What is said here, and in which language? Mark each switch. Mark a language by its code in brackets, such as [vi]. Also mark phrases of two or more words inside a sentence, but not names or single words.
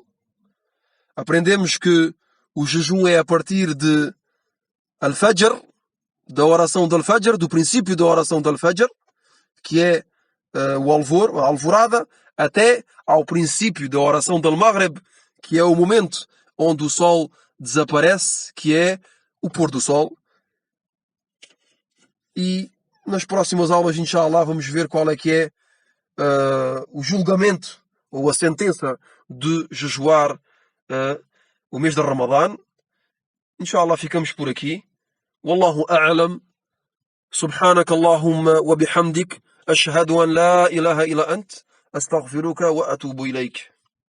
[pt] Aprendemos que o jejum é a partir de Al-Fajr, da oração de Al-Fajr, do princípio da oração de Al-Fajr, que é o alvor, a alvorada, até ao princípio da oração de Al-Maghrib, que é o momento onde o sol desaparece, que é o pôr do sol. E nas próximas aulas, inshallah, vamos ver qual é que é o julgamento ou a sentença de jejuar o mês de Ramadã. Inshallah, ficamos por aqui. [ar] والله أعلم. سبحانك اللهم وبحمدك. أشهد أن لا إله إلا أنت. أستغفرك وأتوب إليك.